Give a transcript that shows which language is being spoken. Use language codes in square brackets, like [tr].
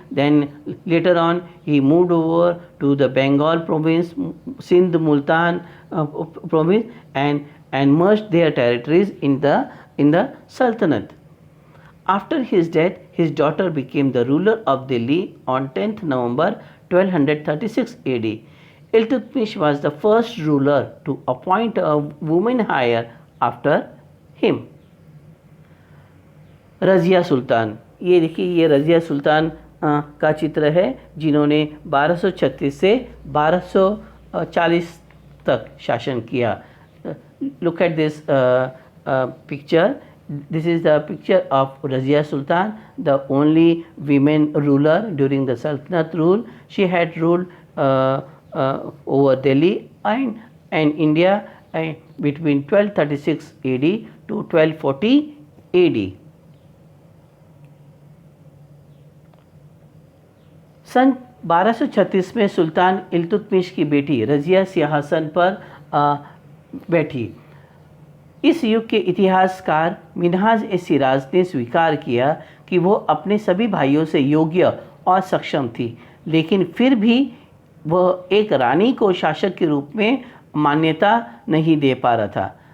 [en] Then later on, he moved over to the Bengal province, Sindh, Multan province, and merged their territories in the Sultanate. After his death, his daughter became the ruler of Delhi on 10th November 1236 AD. Iltutmish was the first ruler to appoint a woman heir after him. [hi] Razia सुल्तान, ये देखिए, ये रज़िया सुल्तान का चित्र है जिन्होंने 1236 से 1240 तक शासन किया। [en] Look at this picture. This is the picture of Razia Sultan, the only women ruler during the Sultanate rule. She had ruled over Delhi and India between 1236 AD to 1240 AD. [hi] सन 1236 में सुल्तान इल्तुतमिश की बेटी रज़िया सिंहासन पर बैठी। इस युग के इतिहासकार मिन्हाज-ए-सिराज ने स्वीकार किया कि वो अपने सभी भाइयों से योग्य और सक्षम थी, लेकिन फिर भी वह एक रानी को शासक के रूप में मान्यता नहीं दे पा रहा था।